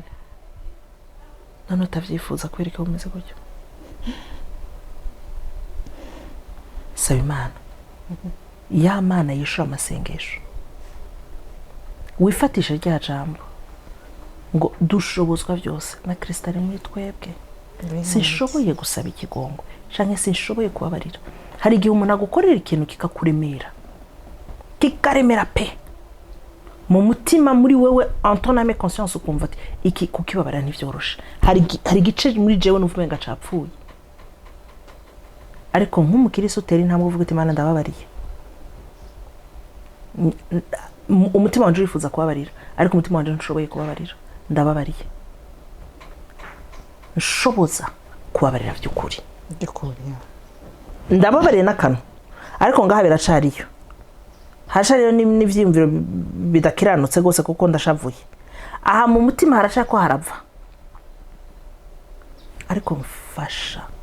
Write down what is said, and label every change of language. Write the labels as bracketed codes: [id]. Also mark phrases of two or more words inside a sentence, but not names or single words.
[rn] None utavyifuza kwereka umeze gutyo, saba Imana ya Mana yishura amasengesho, wifatisha rya jambo ngo dushobozwa byose na Kristo ari muri twebwe. Sinshoboye gusaba ikigongwe canke sinshoboye kubabarira. Hari igihe umuntu agukorera ikintu kikakuremera, kikaremera pe mu mutima muri wewe [fr] en ton âme conscience [rn] ukumva ati iki kukibabara ntivyoroshe. Hari gice muri jewe nuvumenga capfuye, ariko nk'umukiristo utera intambwe uvuga ati Mana ndababariye, umutima wanje urifuza kubabarira ariko umutima wanje ntushoboye kubabarira, ndababariye nshoboza kubabarira by'ukuri ndababariye n'akantu, ariko ngaha biracariyo hashariyo n'ivyiyumviro bidakiranutse gose kuko ndashavuye aha mu mutima harashaka ko harava, ariko mfasha.